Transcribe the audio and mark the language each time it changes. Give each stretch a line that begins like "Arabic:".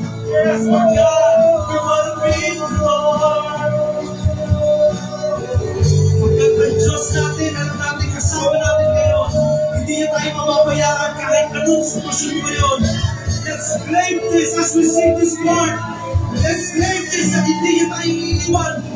English: Yes, Lord God, we want to be your Lord.
Filipino: Pagkat ang Diyos natin, alam natin, kasama natin ngayon, hindi niya tayo mamabayaan kahit anong sitwasyon mo ngayon.
English: Let's claim this as we sing this part. Let's claim this
Filipino: at hindi niya tayo iiwan.